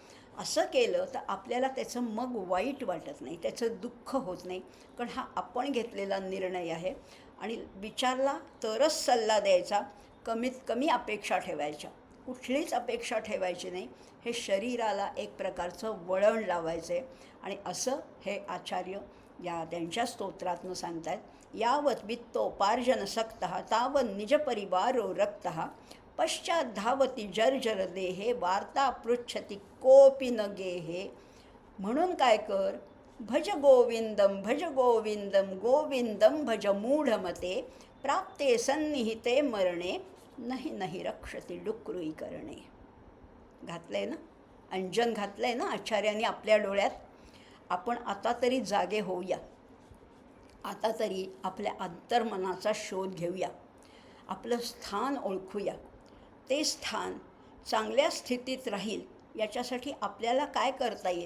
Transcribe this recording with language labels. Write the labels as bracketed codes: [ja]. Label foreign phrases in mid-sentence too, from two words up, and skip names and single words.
[mr] असं केलं तर आपल्याला त्याचं मग वाईट वाटत नाही, त्याचं दुःख होत नाही, कारण हा आपण घेतलेला निर्णय आहे. आणि विचारला तरच सल्ला द्यायचा, कमीत कमी अपेक्षा ठेवायच्या, कुठलीच अपेक्षा ठेवायची नाही. हे शरीराला एक प्रकारचं वळण लावायचं आहे. आणि असं हे आचार्य त्यांच्या स्तोत्रातनं सांगत आहेत, [sa] यावत वित्तोपार्जन सक्तः तावत निजपरिवारो रक्तः, पश्चात धावती जर्जर देहे, वार्ता पृच्छति कोपी न गेहे. [mr] म्हणून काय कर, [sa] भज गोविंदम गोविंदम भज मूढमते, प्राप्ते सन्निहिते मरणे, नाही रक्षति डुक्रुई करणे. [mr] घातलंय ना, अंजन घातलंय ना आचार्यांनी आपल्या डोळ्यात. आपण आता तरी जागे होऊया, आता तरी आपल्या अंतर्मनाचा शोध घेऊया, आपलं स्थान ओळखूया. ते स्थान चांगल्या स्थितीत राहील याच्यासाठी आपल्याला काय करता येईल.